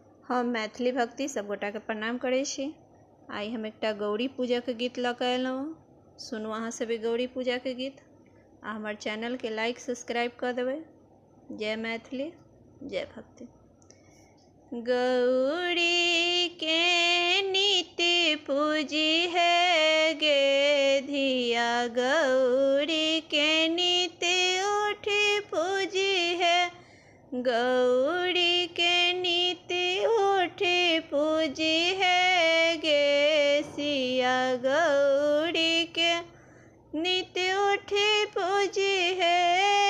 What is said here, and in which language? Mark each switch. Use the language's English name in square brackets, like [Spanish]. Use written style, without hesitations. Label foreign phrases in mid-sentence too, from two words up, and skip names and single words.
[Maithili] हम मैथिली भक्ति सब गोटा के प्रणाम करै छी। आई हम एकटा गौरी पूजा के गीत लऽ कऽ अयलहुँ। सुनू अहाँ सब गौरी पूजा के गीत आ हमर चैनल के [English] like subscribe [Maithili] कऽ देबै। जय मैथिली, जय भक्ति। गौरी के नित्य पूजी है गे धिया, गौरी के नित्य उठी पूजी है, गौरी के नित्य उठी पूजी है गे सिया, गौरी के नित्य उठी पूजी है।